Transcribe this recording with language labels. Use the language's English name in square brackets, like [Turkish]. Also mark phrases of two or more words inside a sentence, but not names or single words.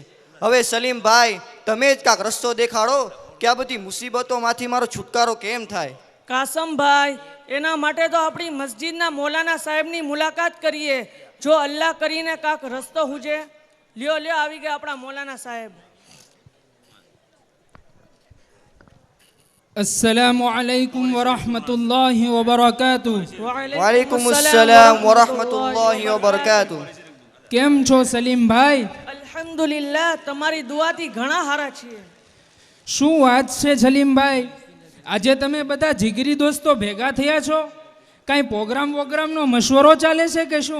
[Gujarati] હવે સલીમભાઈ, તમે જ કાંક રસ્તો દેખાડો કે આ બધી મુસીબતોમાંથી મારો છુટકારો કેમ થાય. કાસમભાઈ, એના માટે તો આપણી મસ્જિદના મૌલાના સાહેબની મુલાકાત કરીએ. જો અલ્લાહ કરીને કાંક રસ્તો હુજે. લ્યો આવી ગયા આપણા મૌલાના સાહેબ. [Arabic] السلام عليكم ورحمة الله وبركاته. وعليكم السلام ورحمة الله وبركاته. [Gujarati] કેમ છો સલીમભાઈ? અલ્હમ્દુલિલ્લાહ, તમારી દુઆથી ઘણા હારા છીએ. શું વાત છે સલીમભાઈ, આજે તમે બધા જીગરી દોસ્તો ભેગા થયા છો? કાંઈ પ્રોગ્રામનો મશવરો ચાલે છે કે શું?